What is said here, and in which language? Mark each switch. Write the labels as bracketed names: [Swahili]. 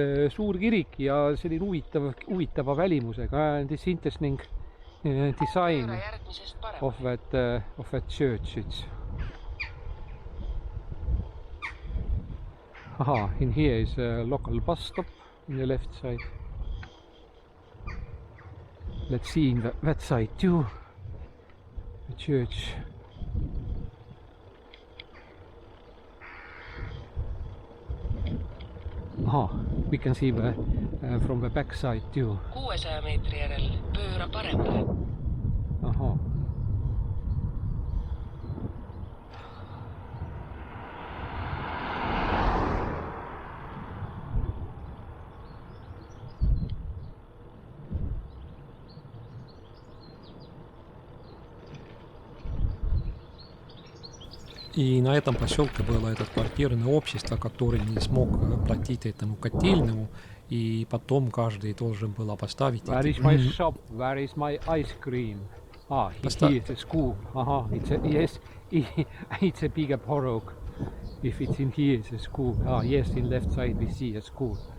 [Estonian] Suur kirik ja selline huvitava välimusega. [English] This interesting design [Estonian] Pööra järgmisest [English] of [Estonian] paremale. [English] that church. It's aha, in here is a local bus stop on the left side. Let's see in that side too. The church. Aha, we can see from the back side too. [Estonian] 600 meetri järel pööra paremale. Aha. [Russian] И на этом поселке было это квартирное общество, которое не смог платить этому котельному, и потом каждый должен был поставить [English] Where is my shop? Where is my ice cream? Ah, here is a school. Aha, it's a, yes, it's a bigger porog. If it's in here, it's a school. Ah, yes, in left side we see a school.